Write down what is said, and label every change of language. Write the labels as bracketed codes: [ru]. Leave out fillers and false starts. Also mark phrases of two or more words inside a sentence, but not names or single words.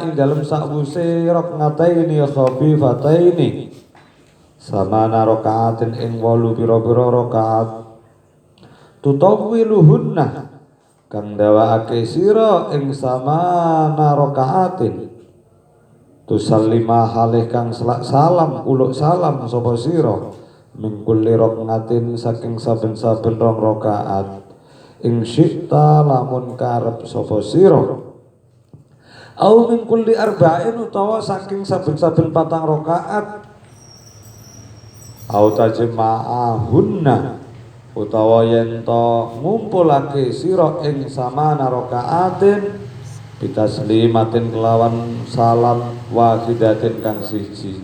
[jv] ing dalem sakwuse [ar] ركعتين خفيفتين ثماني ركعات [jv] ing 8 pira-pira rakaat tutawwiluhunna kang dawakake sira ing samana rakaatin tusallima halih kang salam uluk salam sapa sira [ar] من كل ركعتين [jv] saking saben-saben rong rakaat ing syi'ta lamun karep sapa sira [ar] أو من كل أربع [jv] utawa saking saben-saben 4 rakaat. [ar] أو تجمعهن [jv] utawa yen to ngumpulake sira ing [ar] ثماني ركعات بتسليمة [jv] kelawan salam wahidatin kang siji.